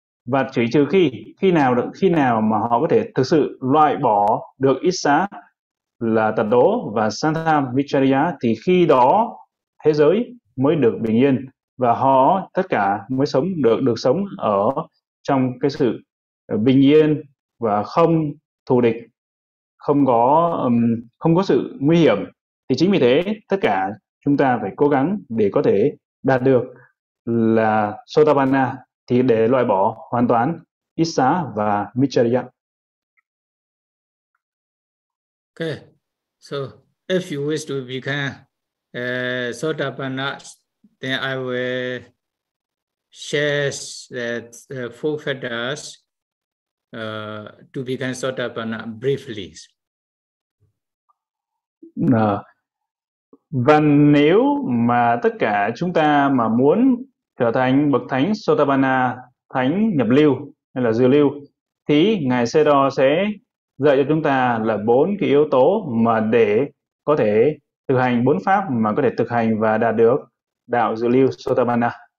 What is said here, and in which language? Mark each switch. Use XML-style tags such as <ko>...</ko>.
<vi>Và chỉ trừ khi nào mà họ có thể thực sự loại bỏ được Issa là tật đố và Santham Vicharya, thì khi đó thế giới mới được bình yên và họ tất cả mới sống được sống ở trong cái sự bình yên và không thù địch, không có sự nguy hiểm. Thì chính vì thế tất cả chúng ta phải cố gắng để có thể đạt được là sotapanna, thì để loại bỏ hoàn toàn Issa và Maitreya.</vi> <en>Okay, so if you wish to become sotapanna, then I will share that four factors to become sotapanna briefly.</en> <vi>Và nếu mà tất cả chúng ta mà muốn trở thành bậc thánh sotapanna, thánh nhập lưu hay là dư lưu, thì ngài Sedo sẽ dạy cho chúng ta là bốn cái yếu tố mà để có thể thực hành, bốn pháp mà có thể thực hành và đạt được đạo dư lưu sotapanna.</vi>